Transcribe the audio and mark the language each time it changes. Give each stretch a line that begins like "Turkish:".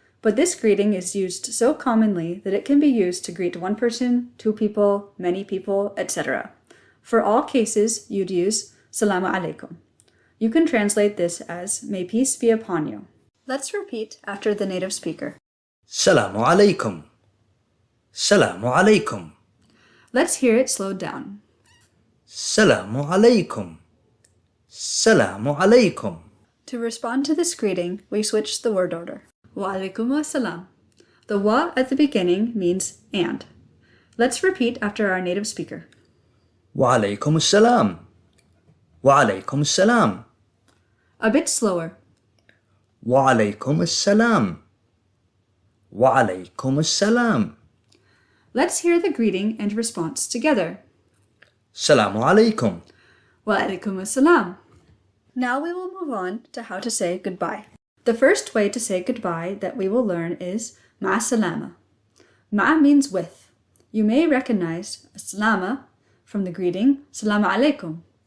English: But this greeting is used so commonly that it can be used to greet one person, 2 people, many people, etc. For all cases, you'd use
Arabic: Salamu alaikum.
English: You can translate this as may peace be upon you. Let's repeat after the native speaker.
Arabic: السلام عليكم السلام عليكم.
English: Let's hear it slowed down.
Arabic: السلام عليكم السلام عليكم.
English: To respond to this greeting, we switch the word order.
Arabic: Wa alaikum assalam.
English: The wa at the beginning means and. Let's repeat after our native speaker.
Arabic: وعليكم السلام وعليكم السلام.
English: A bit slower.
Arabic: وعليكم السلام وعليكم السلام.
English: Let's hear the greeting and response together.
Arabic: السلام عليكم. Wa alaikum assalam.
English: Now we will move on to how to say goodbye. The first way to say goodbye that we will learn is assalama. Ma means with. You may recognize assalama from the greeting
Arabic: Salaam alaikum.